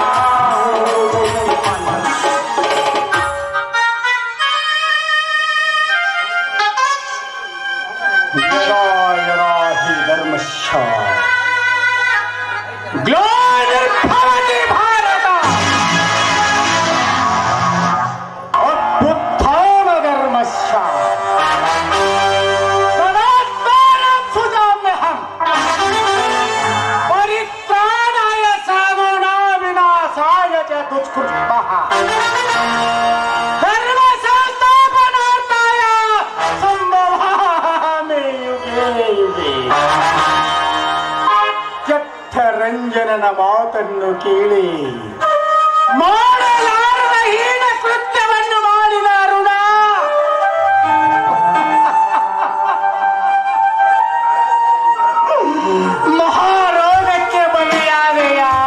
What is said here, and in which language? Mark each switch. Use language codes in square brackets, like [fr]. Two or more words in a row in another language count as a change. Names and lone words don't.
[sa] ಯರಾಹಿ ಧರ್ಮಶ್ಚ ಗ್ಲಾನಿರ್ಭವತಿ ಭಾರತ ಅಭ್ಯುತ್ಥಾನ ಧರ್ಮಶ್ಚ ಸನಾತನಂ ಸುಜಾಮ್ಯಹಂ ಪರಿತ್ರಾಣಾಯ ಸಾಧೂನಾಂ ವಿನಾಶಾಯ ಚ ದುಷ್ಕೃತಃ ಧರ್ಮ ಸಂಸ್ಥಾಪನಾರ್ಥಾಯ ಸಂಭವಾಮಿ ಯುಗೇ ಯುಗೇ. [kn] ರಂಜನನ ಮಾತನ್ನು ಕೇಳಿ ಮಾಡಲಾರದ ಹೀನ ಕೃತ್ಯವನ್ನು ಮಾಡಿದ ಅರುಣ ಮಹಾರೋಗಕ್ಕೆ ಬಲಿಯಾದೆಯ.